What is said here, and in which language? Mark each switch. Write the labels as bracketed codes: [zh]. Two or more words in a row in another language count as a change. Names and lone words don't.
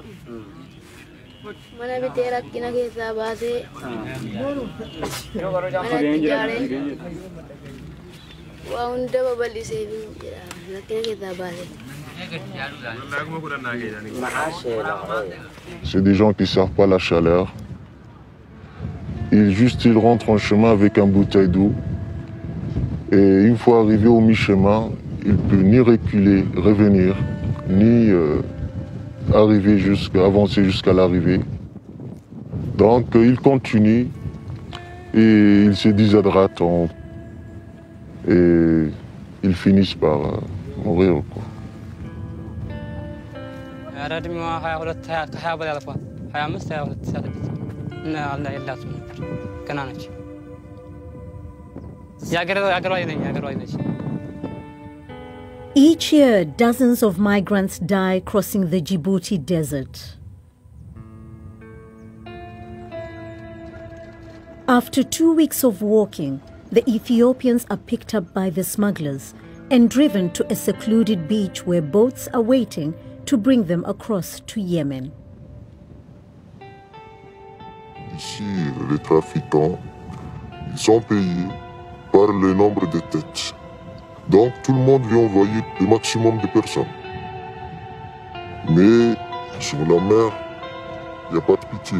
[om] Mana bitee rakkina keessaa baasee mana ijaaree waa hunda babal'isee jira rakkina keessaa baasee. [fr] C'est des gens qui ne savent pas la chaleur. Ils rentrent en chemin avec un bouteille d'eau. Et une fois arrivé au mi-chemin, il ne peut ni reculer, revenir, ni avancer jusqu'à l'arrivée. Donc ils continuent et ils se déshydratent et ils finissent par mourir. [en] Each year, dozens of migrants die crossing the Djibouti desert. After 2 weeks of walking, the Ethiopians are picked up by the smugglers and driven to a secluded beach where boats are waiting to bring them across to Yemen. [fr] Ici, les trafiquants, ils sont payés par le nombre de têtes. Donc tout le monde veut envoyer le maximum de personnes. Mais sur la mer, il n'y a pas de pitié.